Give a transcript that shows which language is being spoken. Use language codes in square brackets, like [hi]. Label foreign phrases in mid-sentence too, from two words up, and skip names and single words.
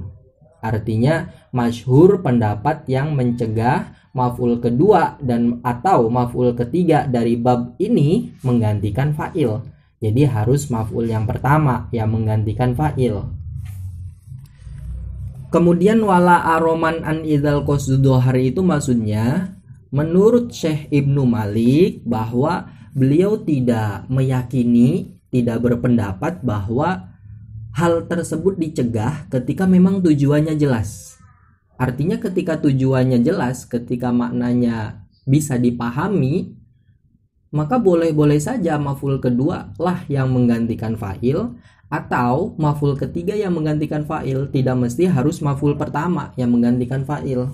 [id] Artinya masyhur pendapat yang mencegah maf'ul kedua dan atau maf'ul ketiga dari bab ini menggantikan fa'il. Jadi harus maf'ul yang pertama yang menggantikan fa'il. Kemudian [ar] ولا أرى منعا إذا القصد ظهر [id] itu maksudnya menurut Syekh Ibnu Malik bahwa beliau tidak meyakini, tidak berpendapat bahwa hal tersebut dicegah ketika memang tujuannya jelas. Artinya ketika tujuannya jelas, ketika maknanya bisa dipahami, maka boleh-boleh saja maf'ul kedua lah yang menggantikan fa'il atau maf'ul ketiga yang menggantikan fa'il, tidak mesti harus maf'ul pertama yang menggantikan fa'il.